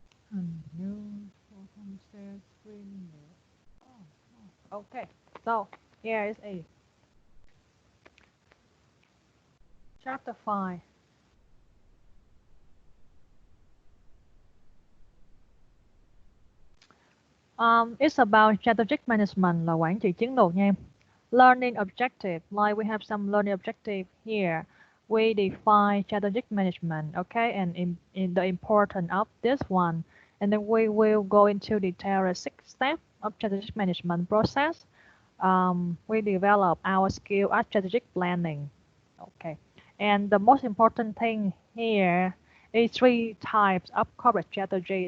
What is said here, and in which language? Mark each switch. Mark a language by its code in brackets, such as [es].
[vi] Hình như tôi không share screen nữa. [en] Okay, so here is a chapter 5. It's about strategic management [vi] là quản trị chiến lược nha em. [en] Learning objective, like we have some learning objective here. We define strategic management, okay, and in the importance of this one. And then we will go into detail the 6 steps of strategic management process. We develop our skill at strategic planning. Okay, and the most important thing here is 3 types of corporate strategy.